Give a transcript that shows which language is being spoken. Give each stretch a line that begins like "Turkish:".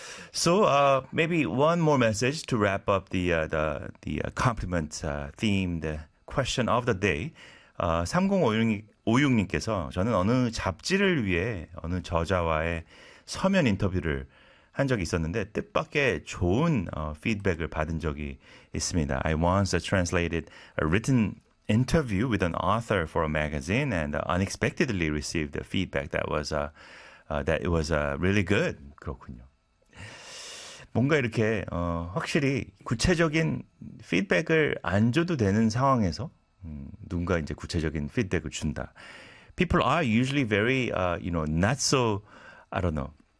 English: So maybe one more message to wrap up the compliment themed question of the day.
Korean: 3056님께서 저는 어느 잡지를 위해 어느 저자와의 서면 인터뷰를 한 적이 있었는데 뜻밖의 좋은 피드백을 받은 적이 있습니다.
English: I once translated a written interview with an author for a magazine and unexpectedly received the feedback that was that it was really good.
Korean: 그렇군요. 뭔가 이렇게 확실히 구체적인 피드백을 안 줘도 되는 상황에서 누군가 이제 구체적인 피드백을 준다.
English: People are usually very you know, not so I don't know.